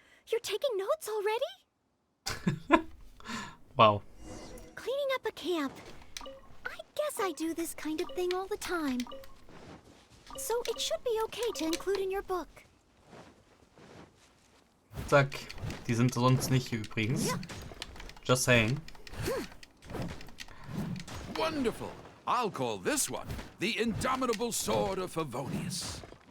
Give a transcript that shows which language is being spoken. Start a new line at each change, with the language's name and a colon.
English: You're taking notes already? Wow. Cleaning up a camp. I guess I do this kind of thing all the time. So it should be okay to include in your book.
German: Zack. Die sind sonst nicht hier übrigens.
English: Just saying. Wonderful. I'll call this one the Indomitable Sword of Favonius.